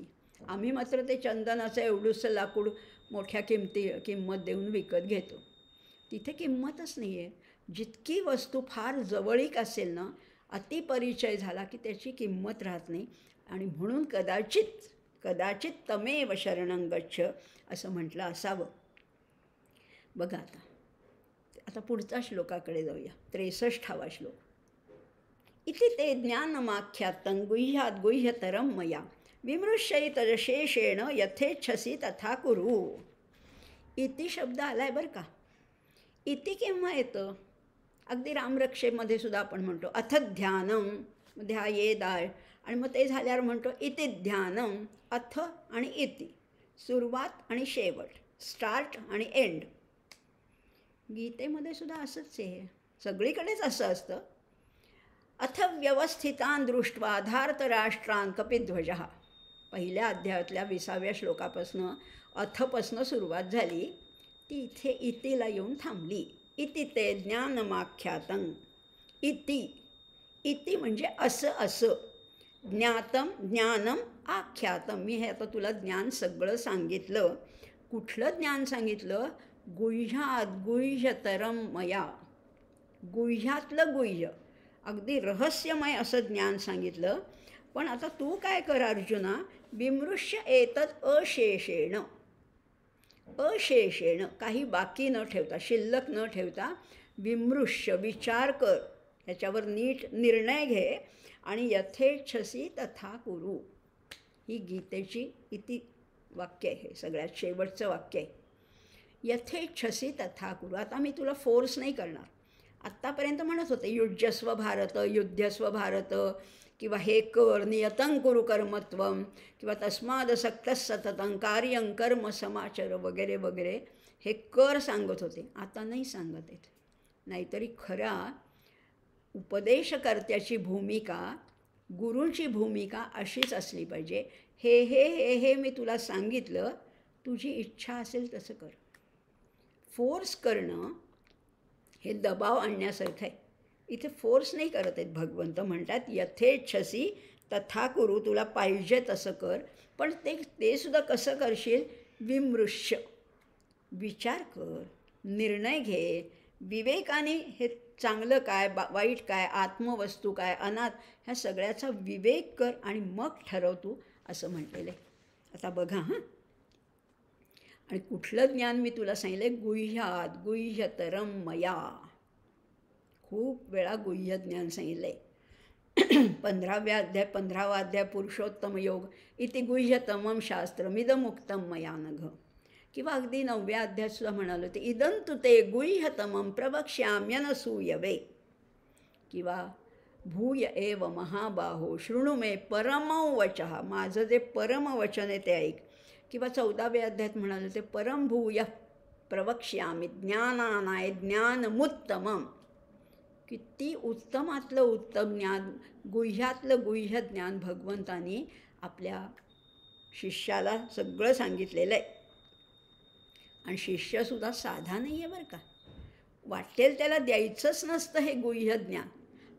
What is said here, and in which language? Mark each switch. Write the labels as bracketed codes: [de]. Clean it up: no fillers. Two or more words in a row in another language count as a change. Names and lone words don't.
[mr] आम्ही मात्र ते चंदनाचं एवढंसं लाकूड मोठ्या किंमत देऊन विकत घेतो. तिथे किंमतच नाही आहे. जितकी वस्तू फार जवळीक असेल ना, अतिपरिचय झाला की त्याची किंमत राहत नाही. आणि म्हणून कदाचित [sa] तमेव शरणं गच्छ [mr] असं म्हटलं असावं. बघा आता पुढच्या श्लोकाकडे जाऊया. 63वा श्लोक. [sa] इति ते ज्ञानमाख्यातं गुह्याद् गुह्यतरं मया विमृश्यैतदशेषेण यथेच्छसि तथा कुरु. [mr] इति शब्द आलाय बरं का. इति केव्हा येतं, अगदी रामरक्षेमध्ये सुद्धा आपण म्हणतो [sa] अथ ध्यानं, ध्यायेदाय, [mr] आणि मग ते झाल्यावर म्हणतो [sa] इति ध्यानं. [mr] अथ आणि इति, सुरुवात आणि शेवट, स्टार्ट आणि एंड. गीतेमध्ये सुद्धा असंच आहे, सगळीकडेच असं असतं. [sa] अथ व्यवस्थितान दृष्ट्वा धार्तराष्ट्रान कपिध्वजः. [mr] पहिल्या अध्यायातल्या 20व्या श्लोकापासनं अथपासनं सुरुवात झाली, ती इथे इतिला येऊन थांबली. [sa] इति ते ज्ञानमाख्यातं. [mr] इति म्हणजे असं. [sa] ज्ञातम ज्ञानम आख्यातम. [mr] मी हे आता तुला ज्ञान सगळं सांगितलं. कुठलं ज्ञान सांगितलं? [sa] गुह्यात गुह्यतरम मया. [mr] गुह्यातलं गुह्य, अगदी रहस्यमय असं ज्ञान सांगितलं. पण आता तू काय कर अर्जुना, [sa] विमृश्य एतत् अशेषेण. [mr] काही बाकी न ठेवता, शिल्लक न ठेवता, विमृश्य विचार कर, ह्याच्यावर नीट निर्णय घे, आणि [sa] यथेच्छसी तथा कुरु. [mr] ही गीतेची इति वाक्य आहे, सगळ्यात शेवटचं वाक्य आहे. [sa] यथेच्छसी तथा कुरु. [mr] आता मी तुला फोर्स नाही करणार. आत्तापर्यंत म्हणत होते [sa] युज्यस्व भारत, युध्यस्व भारत, [mr] किंवा हे कर, [sa] नियतं कुरु कर्मत्वम, [mr] किंवा [sa] तस्मादसक्तः सततं कार्यं कर्म समाचर [mr] वगैरे वगैरे, हे कर सांगत होते. आता नाही सांगत आहेत. नाहीतरी खरा उपदेशकर्त्याची भूमिका, गुरूंची भूमिका अशीच असली पाहिजे. हे हे हे हे मी तुला सांगितलं, तुझी इच्छा असेल तसं कर. फोर्स करणं हे दबाव आणण्यासारखं आहे. इथे फोर्स नाही करत आहेत भगवंत. म्हणतात [sa] यथेच्छसी तथा कुरु, [mr] तुला पाहिजे तसं कर. पण ते सुद्धा कसं करशील? विमृश्य, विचार कर, निर्णय घे, विवेकाने. हे चांगलं काय, वाईट काय, आत्मवस्तू काय, अनाथ, ह्या सगळ्याचा विवेक कर आणि मग ठरव तू, असं म्हटलेलं आहे. आता बघा हां. आणि कुठलं ज्ञान मी तुला सांगितलं? [sa] गुह्यात गुह्यतरम मया. [mr] खूप वेळा गुह्य ज्ञान सांगितलं आहे. 15वा अध्याय [sa] पुरुषोत्तम योग इति गुह्यतमं शास्त्रमिदमुक्तं मया नघ. [mr] किंवा अगदी 9व्या अध्यायात सुद्धा म्हणालो ते [sa] इदंतु ते गुह्यतमं प्रवक्ष्याम्यनसूयवे. किंवा भूय एव महाबाहो शृणु मे परमवचः. [mr] माझं जे परमवचन आहे ते ऐक. किंवा 14व्या अध्यायात म्हणालो ते [sa] परम भूय प्रवक्ष्यामि ज्ञानानाय ज्ञानमुत्तमं. [mr] किती उत्तमातलं उत्तम ज्ञान, गुह्यातलं गुह्य ज्ञान भगवंतानी आपल्या शिष्याला सगळं सांगितलेलं आहे. आणि शिष्यसुद्धा साधा नाही आहे बरं का. वाटेल त्याला द्यायचंच नसतं हे गुह्य ज्ञान.